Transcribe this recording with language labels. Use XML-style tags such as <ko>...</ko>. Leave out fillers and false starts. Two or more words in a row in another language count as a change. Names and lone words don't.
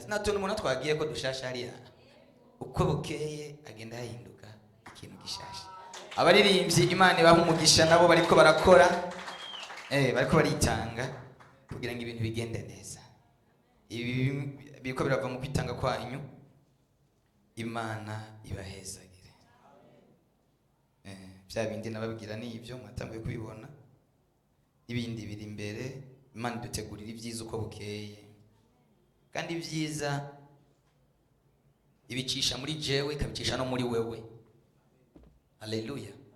<rn>Nato n'umuntu twagiye ko dushasha hariya, uko bukeye agenda yahinduka ikintu gishasha. Abaririmbyi Imana ibaha umugisha, nabo bariko barakora, bariko baritanga kugira ngo ibintu bigende neza. Ibi biko birava mu kwitanga kwanyu. Imana ibahezagire. Bya bindi nababwira ni ibyo mwatangiye kubibona. Ibindi biri imbere. Imana dutegurira ibyiza uko bukeye, kandi ibyiza ibicisha muri jewe ikabicisha no muri wewe. Haleluya.</rn>